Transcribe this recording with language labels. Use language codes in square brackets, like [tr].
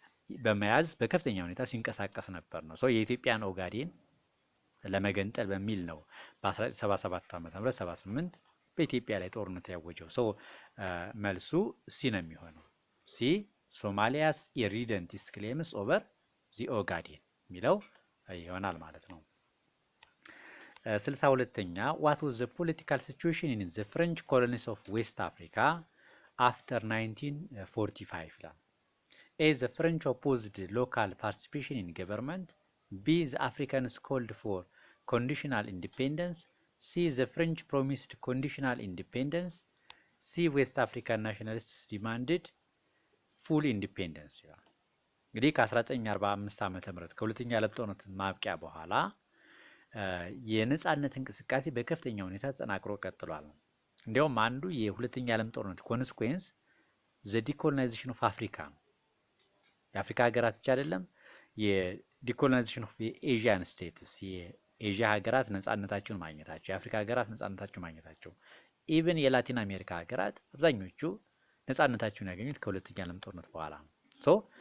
[am] በመያዝ በከፍተኛ ሁኔታ ሲንቀሳቀስ ነበር ነው። የኢትዮጵያን ኦጋዴን ለመገንጠል በሚል ነው በ1977 ዓ.ም 78 በኢትዮጵያ ላይ ጦርነት ያወጀው። መልሱ ሲ ነው የሚሆነው። [en] ሲ ሶማሊያስ ኢሪደንቲስት ክሌምስ ኦቨር ዚ ኦጋዴን [am] የሚለው ይሆናል ማለት ነው። 62ኛ [en] what was the political situation in the French colonies of West Africa after 1945 [am] ይላል። A. [en] The French opposed local participation in government. B. The Africans called for conditional independence. C. The French promised conditional independence. C. West African nationalists demanded full independence [am] ይላል። እንግዲህ ከ1945 ዓመተ ምህረት ከሁለተኛ ዓለም ጦርነት ማብቂያ በኋላ የነጻነት እንቅስቃሴ በከፍተኛ ሁኔታ ተጠናክሮ ቀጥሏል። እንዲያውም አንዱ የሁለተኛ ዓለም ጦርነት [en] ኮንስኩዌንስ ዘ ዲኮሎናይዜሽን ኦፍ አፍሪካ [am] ነው። የአፍሪካ ሀገራት ብቻ አይደለም፣ የዲኮሎናይዜሽን ኦፍ የኤዥያን ስቴትስ የኤዥያ ሀገራት ነጻነታቸውን ማግኘታቸው፣ የአፍሪካ ሀገራት ነጻነታቸውን ማግኘታቸው፣ ኢቭን የላቲን አሜሪካ ሀገራት አብዛኞቹ ነጻነታቸውን ያገኙት ከሁለተኛ ዓለም ጦርነት በኋላ ነው።